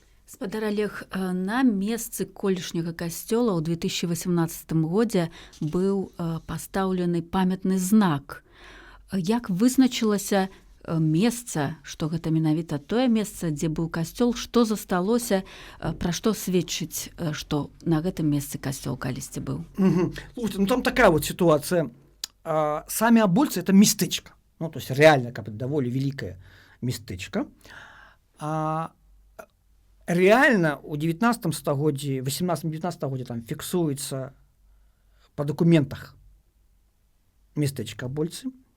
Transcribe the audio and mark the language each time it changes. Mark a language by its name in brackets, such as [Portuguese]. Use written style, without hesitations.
[Belarusian] Спадар Олег, на месцы колішняга касцёла ў 2018 годзе быў пастаўлены памятны знак. Як вызначылася месца, што гэта менавіта тое месца, дзе быў касцёл, што засталося, пра што сведчыць, што на гэтым месцы касцёл калісьці быў? [Russian] Слушайте, ну там такая вот ситуация. Сами абольцы — это местечко. Ну, то есть реально как бы довольно великое местечко. Реально [Belarusian] у 19 стагоддзі, 18-19 стагоддзі там фіксуецца [Russian] па документах местечко абольцы.